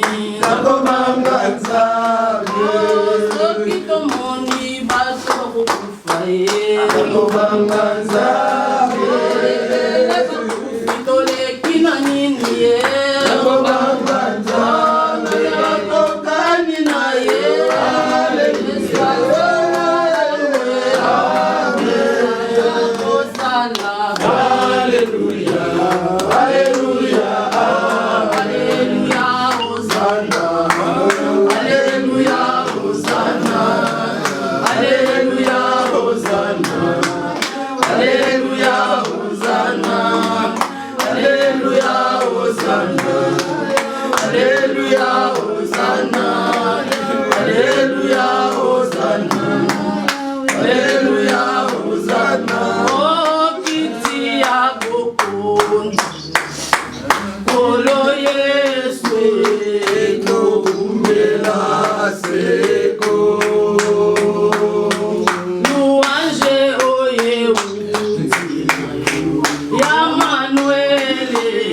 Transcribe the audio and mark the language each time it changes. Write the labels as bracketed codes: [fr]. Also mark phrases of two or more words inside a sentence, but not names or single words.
[ln] Mama Nzambe, soki tomoni bato bakokufa ye Mama Nzambe, toleki na nini ye Mama Nzambe, kokani na ye [fr] Alléluia, Alléluia, Alléluia, Hosanna. Alléluia, Hosanna. Alléluia, Hosanna. Alléluia, Hosanna. Alléluia, Hosanna. Alléluia, Hosanna. Alléluia, Hosanna. Alléluia, Hosanna. [ln] Oh, kiti ya bokonzi. Kolo Yesu Kumela seko, louange oye ya Manuele